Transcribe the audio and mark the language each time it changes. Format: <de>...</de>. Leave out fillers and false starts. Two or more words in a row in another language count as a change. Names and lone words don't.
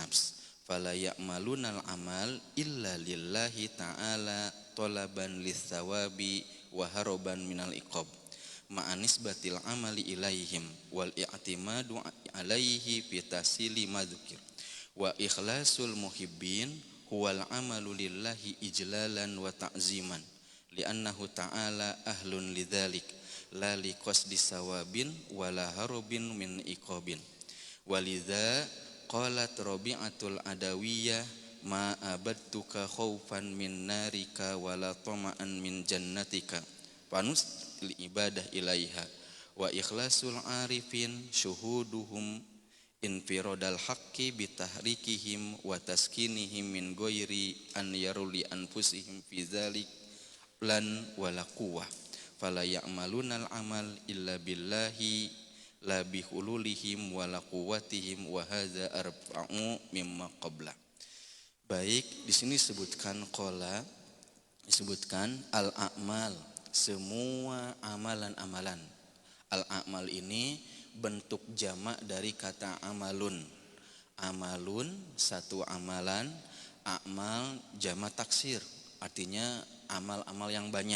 <ar>نفس فلا يعملون العمل إلا لله تعالى طلبا للثواب وهربا من العقاب مع نسبة العمل إليهم والاعتماد عليه في تحصيل المذكور وإخلاص المحبين هو العمل لله إجلالا وتعظيما لأنه تعالى أهل لذلك لا لقصد ثواب ولا هروب من عقاب ولذا قالت رابعة العدوية ما عبدتك خوفا من نارك ولا طمعا من جنتك بنس لعبادة إليها وإخلاص العارفين شهودهم انفراد الحق بتحريكهم وتسكينهم من غير أن يرى لأنفسهم في ذلك لن ولا قوة فلا يعملون العمل إلا بالله لا بحولهم ولا قوتهم وهذا أربع مما قبله.</ar> <id>Baik, di sini disebutkan qala, disebutkan al-a'mal, semua amalan-amalan. Al-a'mal ini bentuk jamak dari kata amalun. Amalun satu amalan, amal jamak taksir, artinya amal-amal yang banyak.</id>